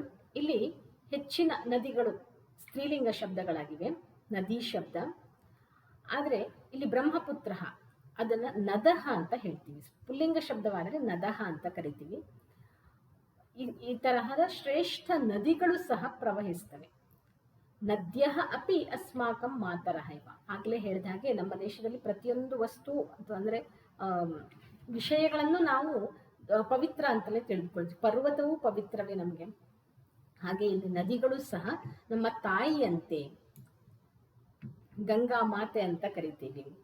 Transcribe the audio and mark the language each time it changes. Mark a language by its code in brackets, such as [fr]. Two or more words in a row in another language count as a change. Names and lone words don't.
[kn] ಇಲ್ಲಿ ಹೆಚ್ಚಿನ ನದಿಗಳು ಸ್ತ್ರೀಲಿಂಗ ಶಬ್ದಗಳಾಗಿವೆ, ನದಿ ಶಬ್ದ. ಆದರೆ ಇಲ್ಲಿ ಬ್ರಹ್ಮಪುತ್ರ ಅದನ್ನ ನದಃ ಅಂತ ಹೇಳ್ತೀವಿ, ಪುಲ್ಲಿಂಗ ಶಬ್ದವಾದರೆ ನದಃ ಅಂತ ಕರಿತೀವಿ. ಈ ತರಹದ ಶ್ರೇಷ್ಠ ನದಿಗಳು ಸಹ ಪ್ರವಹಿಸ್ತವೆ. [sa] ನದ್ಯಃ ಅಪಿ ಅಸ್ಮಾಕಂ ಮಾತರಃ ಇವ. [kn] ಆಗಲೇ ಹೇಳಿದ ಹಾಗೆ ನಮ್ಮ ದೇಶದಲ್ಲಿ ಪ್ರತಿಯೊಂದು ವಸ್ತು ಅಂದರೆ ವಿಷಯಗಳನ್ನು ನಾವು ಪವಿತ್ರ ಅಂತಲೇ ತಿಳಿದುಕೊಳ್ತೀವಿ. ಪರ್ವತವೂ ಪವಿತ್ರವೇ ನಮಗೆ. ಹಾಗೆ ಇಲ್ಲಿ ನದಿಗಳು ಸಹ ನಮ್ಮ ತಾಯಿಯಂತೆ, ಗಂಗಾ ಮಾತೆ ಅಂತ ಕರಿತೀವಿ.